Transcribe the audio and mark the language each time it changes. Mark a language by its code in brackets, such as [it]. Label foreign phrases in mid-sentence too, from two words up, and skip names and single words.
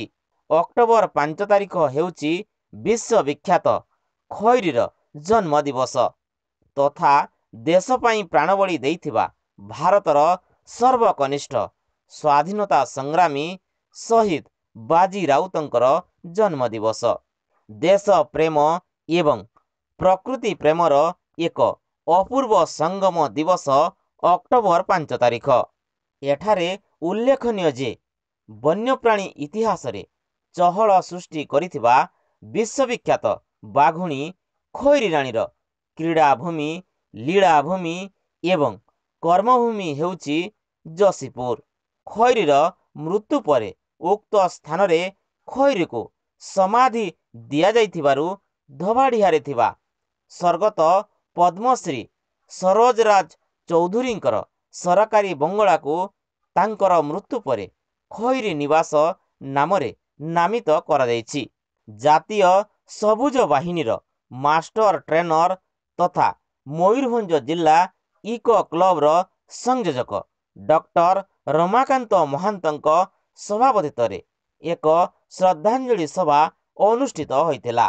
[or] ଅକ୍ଟୋବର 5 ତାରିଖ ହେଉଛି ବିଶ୍ୱବିଖ୍ୟାତ ଖଇରୀର ଜନ୍ମ ଦିବସ ତଥା ଦେଶ ପାଇଁ ପ୍ରାଣବଳି ଦେଇଥିବା ଭାରତର ସର୍ବକନିଷ୍ଠ ସ୍ୱାଧୀନତା ସଂଗ୍ରାମୀ ଶହୀଦ ବାଜି ରାଉତଙ୍କର ଜନ୍ମ ଦିବସ। ଦେଶ ପ୍ରେମ ଏବଂ ପ୍ରକୃତି ପ୍ରେମର ଏକ ଅପୂର୍ବ ସଙ୍ଗମ ଦିବସ ଅକ୍ଟୋବର 5 ତାରିଖ। ଏଠାରେ ଉଲ୍ଲେଖନୀୟ ଯେ ବନ୍ୟପ୍ରାଣୀ ଇତିହାସ ରେ ଚହଳ ସୃଷ୍ଟି କରିଥିବା ବିଶ୍ୱବିଖ୍ୟାତ ବାଘୁଣୀ ଖଇରୀ ରାଣୀର କ୍ରୀଡ଼ାଭୂମି ଲୀଳାଭୂମି ଏବଂ କର୍ମଭୂମି ହେଉଛି ଯଶିପୁର। ଖଇରୀର ମୃତ୍ୟୁ ପରେ ଉକ୍ତ ସ୍ଥାନ ରେ ଖଇରୀ କୁ ସମାଧି ଦିଆ ଯାଇଥିବାରୁ ଧୋବାଡିହାରେ ଥିବା ସ୍ୱର୍ଗତ ପଦ୍ମଶ୍ରୀ ସରୋଜରାଜ ଚୌଧୁରୀଙ୍କର ସରକାରୀ ବଙ୍ଗଳା କୁ ତାଙ୍କର ମୃତ୍ୟୁ ପରେ ଖଇରୀ ନିବାସ ନାମରେ ନାମିତ କରା ଯାଇଛି। ଜାତୀୟ ସବୁଜ ବାହିନୀର [en] master trainer [or] ତଥା ମୟୂରଭଞ୍ଜ ଜିଲ୍ଲା [en] eco club [or] ର ସଂଯୋଜକ ଡକ୍ଟର ରମାକାନ୍ତ ମହାନ୍ତଙ୍କ ସଭାପତିତ୍ୱ ଏକ ଶ୍ରଦ୍ଧାଞ୍ଜଳି ସଭା ଅନୁଷ୍ଠିତ ହୋଇଥିଲା।